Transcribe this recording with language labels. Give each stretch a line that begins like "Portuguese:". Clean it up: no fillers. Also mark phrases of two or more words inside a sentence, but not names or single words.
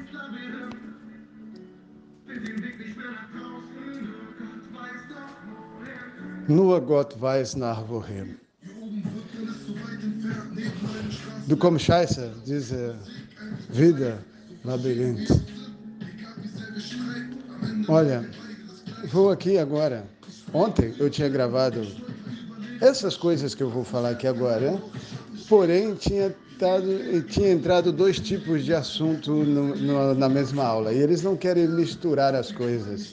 German: Nur Gott weiß nach wohin. Du kommst scheiße, diese
Portuguese: Vida, Labirinto. Olha, vou aqui agora. Ontem eu tinha gravado essas coisas que eu vou falar aqui agora, porém tinha entrado dois tipos de assunto na mesma aula, e eles não querem misturar as coisas.